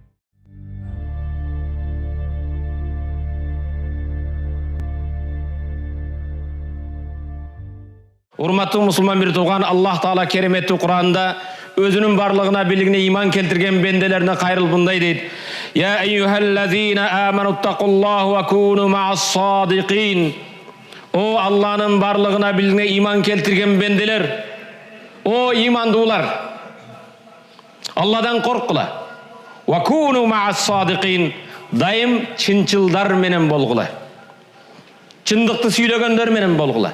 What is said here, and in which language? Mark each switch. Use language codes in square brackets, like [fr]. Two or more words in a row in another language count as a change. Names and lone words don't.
[ky] Урматтуу мусулман бир тууган, Аллах Таала кереметтүү Кур'анда өзүнүн барлыгына билигине иман келтирген бенделерине кайрылып мындай дейт: [ar] يا أيها الذين آمنوا اتقوا الله وكونوا مع الصادقين. [ky] О Аллахнын барлыгына билигине иман келтирген бенделер, о имандуулар, Алладан коркула. [ar] وكونوا مع الصادقين. [ky] Дайым чынчылдар менен болгула. Чындыкты сүйлөгөндөр менен болгула.